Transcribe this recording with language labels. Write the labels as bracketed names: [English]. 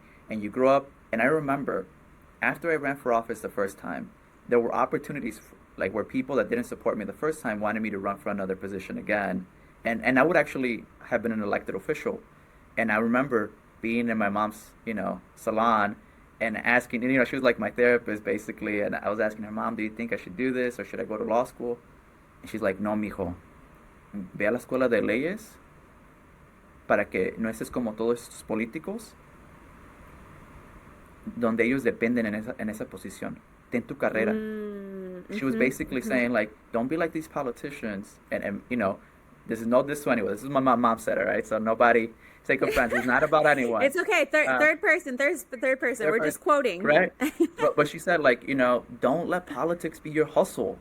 [English] And you grow up, and I remember after I ran for office the first time, there were opportunities like where people that didn't support me the first time wanted me to run for another position again. And I would actually have been an elected official. And I remember being in my mom's, salon and asking, and, she was like my therapist basically. And I was asking her, Mom, do you think I should do this or should I go to law school? [Spanish] And she's like, no, mijo, ve a la escuela de leyes para que no estés como todos estos políticos donde ellos dependen en esa posición. Ten tu carrera. [English] she was basically saying like, don't be like these politicians, and this is no this to anyone. This is my mom said it, right? So nobody take offense. It's not about anyone. It's okay. Uh, Third person. third We're just person, quoting. right? But she said like, don't let politics be your hustle.